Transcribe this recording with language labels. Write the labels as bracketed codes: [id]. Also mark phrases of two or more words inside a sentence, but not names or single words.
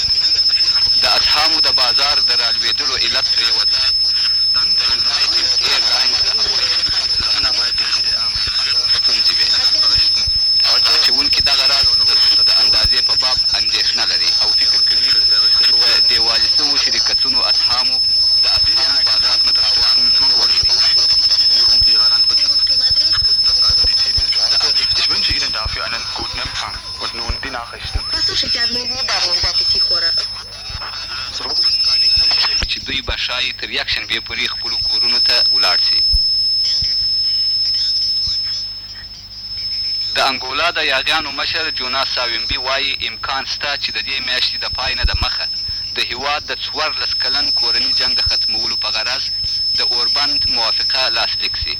[ps] د اتهامو د بازار د رالوېدلو علت ترې یوازې د یونایټډ ایرلاینز د ستونزې وې. اچونکي دغه راز د سود د اندازې په باب اندېښنه لري او فکر کوي چې په دیوالي شوو شرکتونو اتهامو د اتهامو بازار په تاوان وړي. [de] Ich wünsche Ihnen dafür einen guten Empfang. Und nun die Nachrichten. [ps] چې دوی به ښایي تر یکشنبې پورې خپلو کورونو ته ولاړ شي. د انګولا د یاغیانو مشر جوناس ساویمبي وایي امکان شته چې د دې میاشتې د پای نه د مخه د هېواد د 14 کلن کورني جنګ د ختمولو په غرض د اوربند موافقه لاسلیک شي.